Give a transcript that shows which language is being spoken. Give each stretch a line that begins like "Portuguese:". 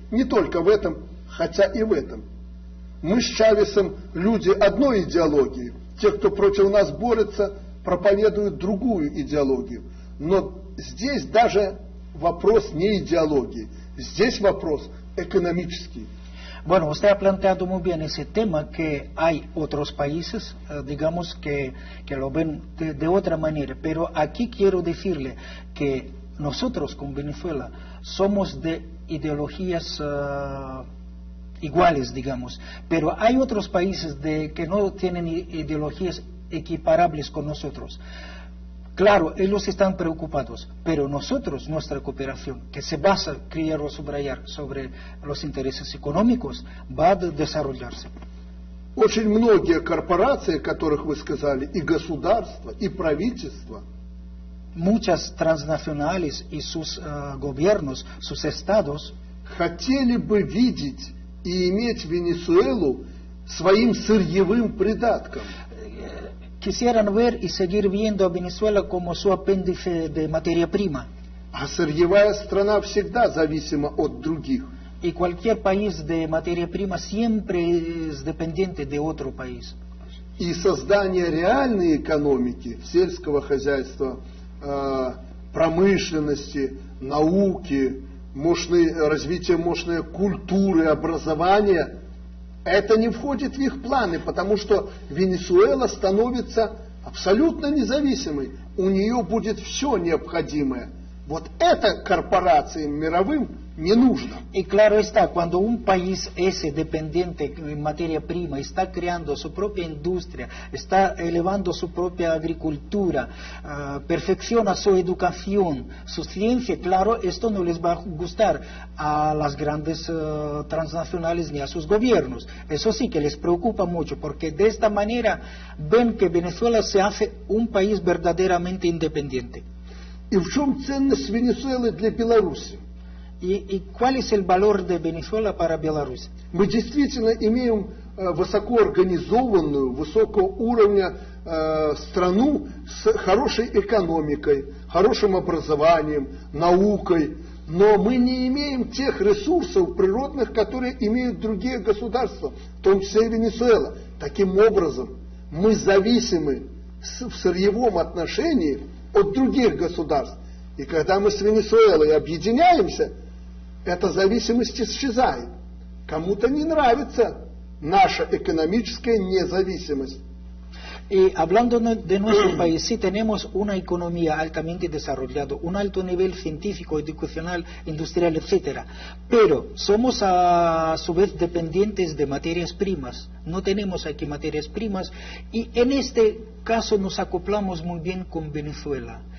Russian: Не только в этом, хотя и в этом. Мы с Чавесом люди одной идеологии. Те, кто против нас борется, проповедуют другую идеологию. Но здесь даже вопрос не идеологии. Здесь вопрос экономический.
Spanish: Bueno, usted ha planteado muy bien ese tema, que hay otros países, digamos, que lo ven de otra manera, pero aquí quiero decirle que nosotros con Venezuela somos de ideologías iguales, digamos, pero hay otros países que no tienen ideologías equiparables con nosotros. Claro, ellos están preocupados, pero nosotros, nuestra cooperación, que se basa, quiero subrayar, sobre los intereses económicos, va a desarrollarse.
Russian: Очень многие корпорации, о которых вы сказали, и государства, и правительства,
Spanish: muchas transnacionales y sus gobiernos, sus estados,
Russian: хотели бы видеть и иметь Венесуэлу своим сырьевым придатком.
Spanish: Quisieran ver y seguir viendo a Venezuela como su apéndice de materia prima.
Russian: А сырьевая страна всегда зависима от других.
Spanish: Y cualquier país de materia prima siempre es dependiente de otro país.
Russian: И создание реальной экономики, сельского хозяйства, промышленности, науки, развитие мощной культуры, образования, это не входит в их планы, потому что Венесуэла становится абсолютно независимой. У нее будет все необходимое. Вот это корпорациям мировым не нужно.
Spanish: Y claro está, cuando un país es dependiente en materia prima, está creando su propia industria, está elevando su propia agricultura, perfecciona su educación, su ciencia, claro, esto no les va a gustar a las grandes transnacionales ni a sus gobiernos. Eso sí que les preocupa mucho, porque de esta manera ven que Venezuela se hace un país verdaderamente independiente.
Russian: И в чем ценность Венесуэлы для Беларуси?
Spanish: ¿Y cuál es el valor de Venezuela para Беларусь?
Russian: Мы действительно имеем высокоорганизованную, высокого уровня страну с хорошей экономикой, хорошим образованием, наукой, но мы не имеем тех ресурсов природных, которые имеют другие государства, в том числе и Венесуэла. Таким образом, мы зависимы в сырьевом отношении от других государств. И когда мы с Венесуэлой объединяемся, эта зависимость исчезает. Кому-то не нравится наша экономическая независимость.
Spanish: Y hablando de nuestro país, sí tenemos una economía altamente desarrollada, un alto nivel científico, educacional, industrial, etcétera. Pero somos a su vez dependientes de materias primas. No tenemos aquí materias primas y en este caso nos acoplamos muy bien con Venezuela.